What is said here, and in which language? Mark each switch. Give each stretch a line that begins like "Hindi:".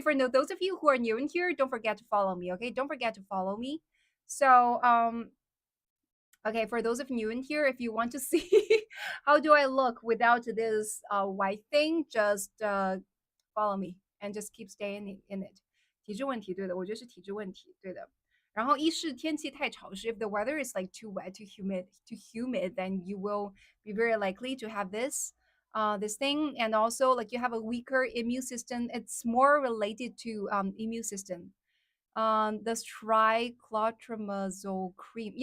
English: For those of you who are new in here, don't forget to follow me. Okay. Don't forget to follow me. So. Okay, for those of you in here, if you want to see how do I look without this white thing, just follow me and just keep staying in it.
Chinese: 体质问题，对的，我觉得是体质问题，对的。然后一是天气太潮湿，
English: if the weather is like too wet, too humid, then you will be very likely to have this thing, and also like you have a weaker immune system. It's more related to immune system. This triclotrimazole cream.